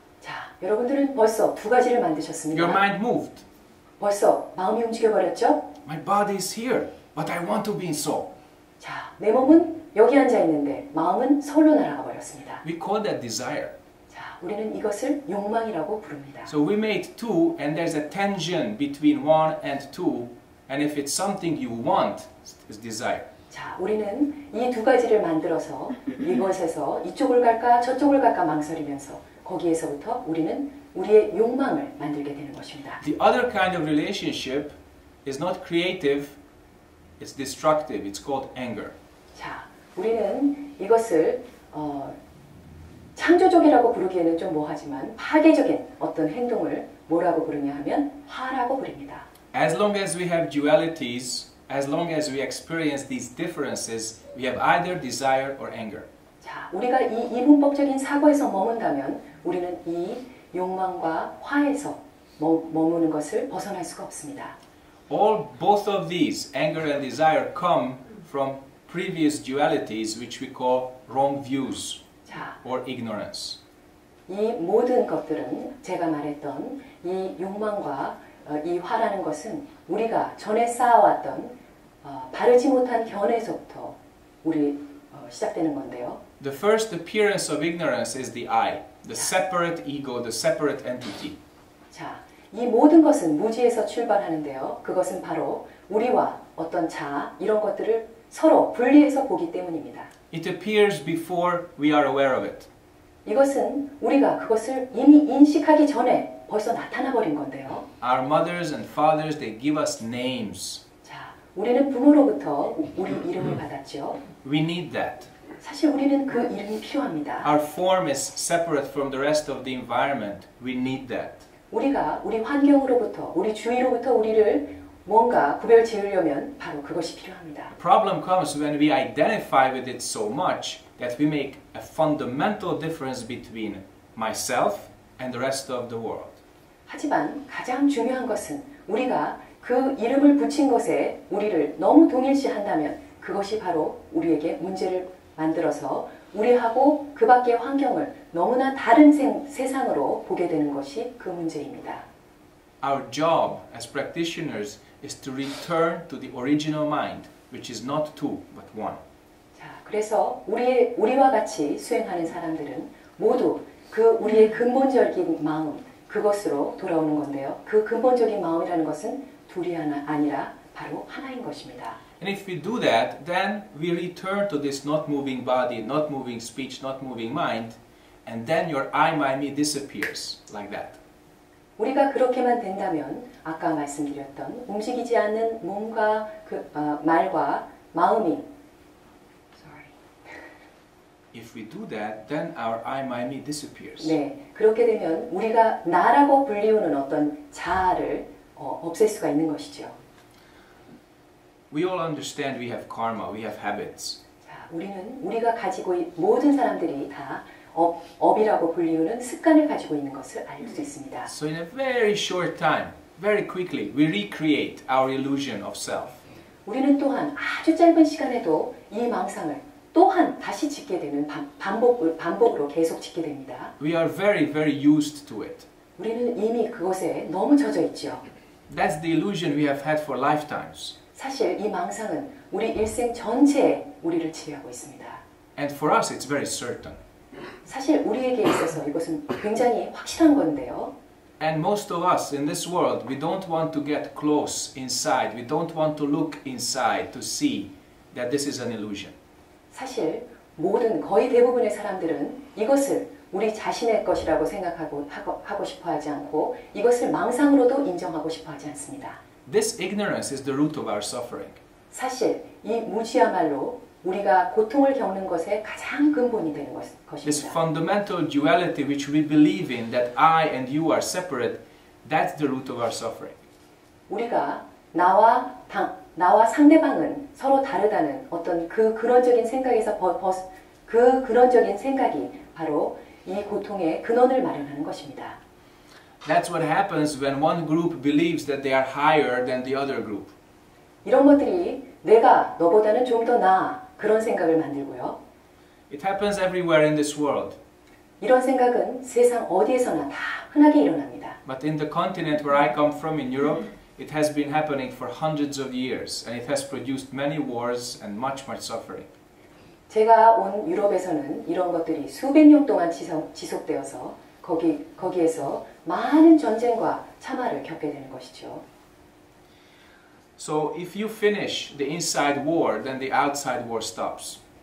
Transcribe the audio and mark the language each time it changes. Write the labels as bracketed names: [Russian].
[Korean] 자, 여러분들은 벌써 두 가지를 만드셨습니다. [English] Your mind moved. [Korean] 벌써 마음이 움직여버렸죠? [English] My body is here, but I want to be in Seoul. [Korean] 자, 내 몸은 여기 앉아 있는데 마음은 서울로 날아가 버렸습니다. [English] We call that desire. [Korean] 자, 우리는 이것을 욕망이라고 부릅니다. [English] So we made two, and there's a tension between one and two, and if it's something you want, it's desire. [Korean] 자, 우리는 이 두 가지를 만들어서 이것에서 이쪽을 갈까 저쪽을 갈까 망설이면서 거기에서부터 우리는 우리의 욕망을 만들게 되는 것입니다. [English] The other kind of relationship is not creative, it's destructive. It's called anger. [Korean] 자, 우리는 이것을 창조적이라고 부르기에는 좀 뭐하지만 파괴적인 어떤 행동을 뭐라고 부르냐 하면 화라고 부릅니다. [English] As long as we have dualities, as long as we experience these differences, we have either desire or anger. [Korean] 자, 우리가 이 이분법적인 사고에서 머문다면 우리는 이 욕망과 화에서 머무는 것을 벗어날 수가 없습니다. [English] Both of these, anger and desire, come from previous dualities which we call wrong views 자, or ignorance. [Korean] 이 모든 것들은 제가 말했던 이 욕망과 이 화라는 것은 우리가 전에 쌓아왔던 바르지 못한 견해에서부터 시작되는 건데요. [English] The first appearance of ignorance is the I, the separate ego, the separate entity. [Korean] 자, 이 모든 것은 무지에서 출발하는데요. 그것은 바로 우리와 어떤 자, 이런 것들을 서로 분리해서 보기 때문입니다. [English] It appears before we are aware of it. [Korean] 이것은 우리가 그것을 이미 인식하기 전에 벌써 나타나 버린 건데요. [English] Our mothers and fathers, they give us names. [Korean] 자, 우리는 부모로부터 우리 이름을 받았죠. [English] We need that. [Korean] 사실 우리는 그 이름이 필요합니다. [English] Our form is separate from the rest of the environment. We need that. [Korean] 우리가 우리 환경으로부터, 우리 주위로부터 우리를 뭔가 구별 지으려면 바로 그것이 필요합니다. [English] The problem comes when we identify with it so much that we make a fundamental difference between myself and the rest of the world. [Korean] 하지만 가장 중요한 것은 우리가 그 이름을 붙인 것에 우리를 너무 동일시한다면 그것이 바로 우리에게 문제를 만들어서 우리하고 그 밖의 환경을 너무나 다른 세상으로 보게 되는 것이 그 문제입니다. [English] Our job as practitioners is to return to the original mind, which is not two, but one. [Korean] 자, 그래서 우리와 같이 수행하는 사람들은 모두 우리의 근본적인 마음, 그것으로 돌아오는 건데요. 그 근본적인 마음이라는 것은 둘이 아니라 바로 하나인 것입니다. [English] And if we do that, then we return to this not moving body, not moving speech, not moving mind, and then your I, my, me disappears like that. [Korean] 우리가 그렇게만 된다면 아까 말씀드렸던 움직이지 않는 몸과 말과 마음이 [English] If we do that, then our I, my, me disappears. [Korean] 네, 그렇게 되면 우리가 나라고 불리우는 어떤 자아를 없앨 수가 있는 것이죠. [English] We all understand we have karma, we have habits. [Korean] 자, 우리가 가지고 모든 사람들이 다 업이라고 불리우는 습관을 가지고 있는 것을 알 수 있습니다. [English] So in a very short time, very quickly, we recreate our illusion of self. [Korean] 우리는 또한 아주 짧은 시간에도 이 망상을 또한 다시 짓게 되는 반복으로 계속 짓게 됩니다. [English] We are very, very used to it. [Korean] 우리는 이미 그것에 너무 젖어 있죠. [English] That's the illusion we have had for lifetimes. [Korean] 사실 이 망상은 우리 일생 전체에 우리를 지배하고 있습니다. [English] And for us, it's very certain. [Korean] 사실 우리에게 있어서 이것은 굉장히 확실한 건데요. [English] And most of us in this world, we don't want to get close inside. We don't want to look inside to see that this is an illusion. [Korean] 사실 거의 대부분의 사람들은 이것을 우리 자신의 것이라고 하고 싶어 하지 않고 이것을 망상으로도 인정하고 싶어 하지 않습니다. [English] This ignorance is the root of our suffering. [Korean] 사실 이 무지야말로 우리가 고통을 겪는 것의 가장 근본이 되는 [English] This [Korean] 것입니다. [English] fundamental duality which we believe in, that I and you are separate, that's the root of our suffering. [Korean] 우리가 나와 상대방은 서로 다르다는 어떤 그 근원적인 생각에서 그 근원적인 생각이 바로 이 고통의 근원을 마련하는 것입니다. [English] That's what happens when one group believes that they are higher than the other group. [Korean] 이런 것들이 내가 너보다는 좀 더 나아 그런 생각을 만들고요. [English] It happens everywhere in this world. [Korean] 이런 생각은 세상 어디에서나 다 흔하게 일어납니다. [English] But in the continent where I come from, in Europe, it has been happening for hundreds of years, and it has produced many wars and much suffering. [Korean] 제가 온 유럽에서는 이런 것들이 수백 년 동안 지속되어서 거기에서 많은 전쟁과 참화를 겪게 되는 것이죠. [English] So if you finish the inside war, then the outside war stops.